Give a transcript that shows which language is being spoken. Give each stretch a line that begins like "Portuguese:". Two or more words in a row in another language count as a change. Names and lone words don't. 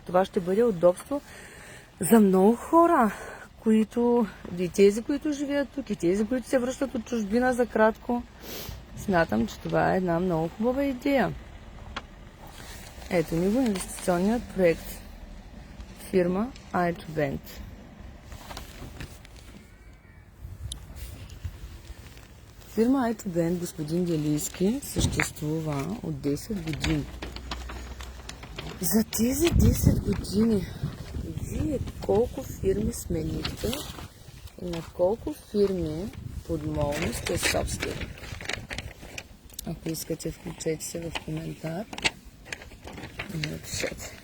Bulgarian: Това ще бъде удобство за много хора, които, и тези, които живеят тук, и тези, които се връщат от чужбина за кратко. Смятам, че това е една много хубава идея. Ето ни го инвестиционният проект. Фирма i2Band. Фирма i2Band, господин Делийски, съществува от 10 години. За тези 10 години вие колко фирми сменихте и на колко фирми подмолно сте собствени? Ако искате, включете се в коментар и напишете.